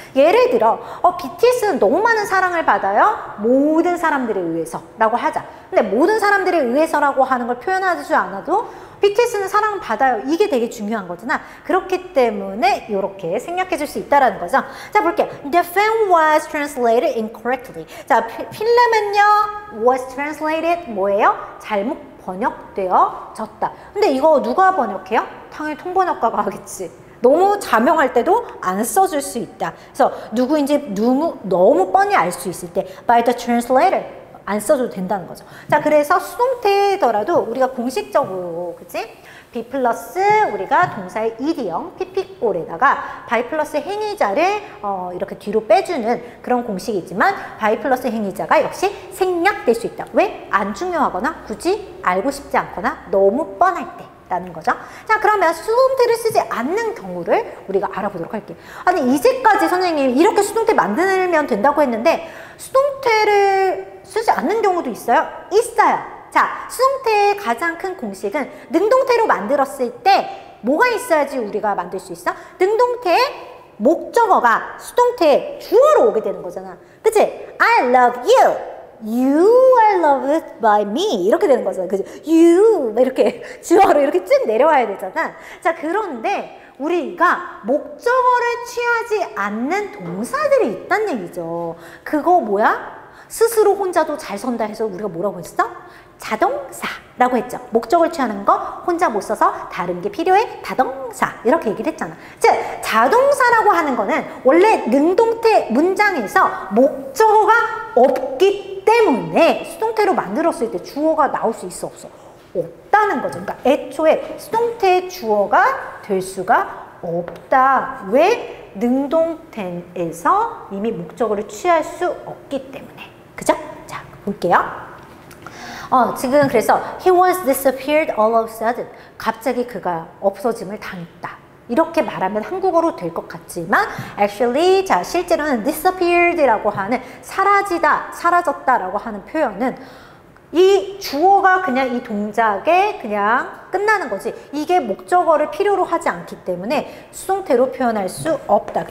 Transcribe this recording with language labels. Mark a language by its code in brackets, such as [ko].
[ko] 예를 들어 BTS는 너무 많은 사랑을 받아요. 모든 사람들에 의해서 라고 하자. 근데 모든 사람들에 의해서라고 하는 걸 표현하지 않아도 BTS는 사랑을 받아요. 이게 되게 중요한 거잖아. 그렇기 때문에 이렇게 생략해 줄 수 있다는 거죠. 자, 볼게요. [en] The film was translated incorrectly. [ko] 자, 필름은요 [en] was translated [ko] 뭐예요? 잘못 번역되어졌다. 근데 이거 누가 번역해요? 당연히 통번역가가 하겠지. 너무 자명할 때도 안 써줄 수 있다. 그래서 누구인지 너무 뻔히 알 수 있을 때 [en] by the translator [ko] 안 써줘도 된다는 거죠. 자, 그래서 수동태더라도 우리가 공식적으로, 그치? be 플러스 우리가 동사의 ed형, pp꼴에다가 by 플러스 행위자를 이렇게 뒤로 빼주는 그런 공식이 있지만 by 플러스 행위자가 역시 생략될 수 있다. 왜? 안 중요하거나 굳이 알고 싶지 않거나 너무 뻔할 때. 라는 거죠. 자, 그러면 수동태를 쓰지 않는 경우를 우리가 알아보도록 할게요. 아니, 이제까지 선생님 이렇게 수동태 만들면 된다고 했는데 수동태를 쓰지 않는 경우도 있어요? 있어요. 자, 수동태의 가장 큰 공식은 능동태로 만들었을 때 뭐가 있어야지 우리가 만들 수 있어? 능동태의 목적어가 수동태의 주어로 오게 되는 거잖아. 그치? [en] I love you. You are loved by me [ko] 이렇게 되는 거잖아. 그죠? You 이렇게 주어로 이렇게 쭉 내려와야 되잖아. 자, 그런데 우리가 목적어를 취하지 않는 동사들이 있다는 얘기죠. 그거 뭐야? 스스로 혼자도 잘 선다 해서 우리가 뭐라고 했어? 자동사라고 했죠. 목적을 취하는 거 혼자 못 써서 다른 게 필요해 다동사 이렇게 얘기를 했잖아. 즉 자동사라고 하는 거는 원래 능동태 문장에서 목적어가 없기 때문에 수동태로 만들었을 때 주어가 나올 수 있어 없어? 없다는 거죠. 그러니까 애초에 수동태의 주어가 될 수가 없다. 왜? 능동태에서 이미 목적어를 취할 수 없기 때문에. 그죠? 자, 볼게요. 지금 그래서 [en] he was disappeared all of a sudden. [ko] 갑자기 그가 없어짐을 당했다. 이렇게 말하면 한국어로 될 것 같지만 actually 자 실제로는 disappeared라고 하는 사라지다, 사라졌다라고 하는 표현은 이 주어가 그냥 이 동작에 그냥 끝나는 거지 이게 목적어를 필요로 하지 않기 때문에 수동태로 표현할 수 없다.